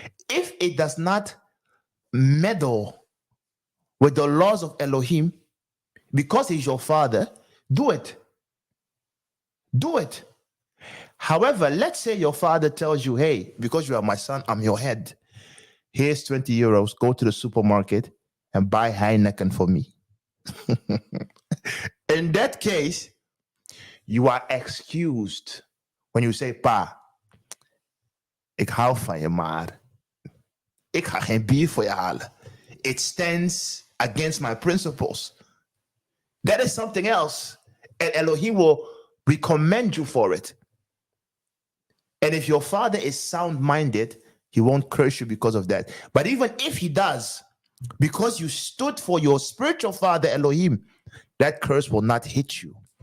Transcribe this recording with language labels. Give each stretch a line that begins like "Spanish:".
English: If it does not meddle with the laws of Elohim, because he's your father, do it. Do it. However, let's say your father tells you, hey, because you are my son, I'm your head. Here's 20 euros. Go to the supermarket and buy Heineken for me. In that case, you are excused when you say,
Dutch: pa, ik hou van je, maar ik ga geen bier voor je halen.
English: It stands against my principles. That is something else. And Elohim will recommend you for it. And if your father is sound-minded, he won't curse you because of that. But even if he does, because you stood for your spiritual father, Elohim, that curse will not hit you.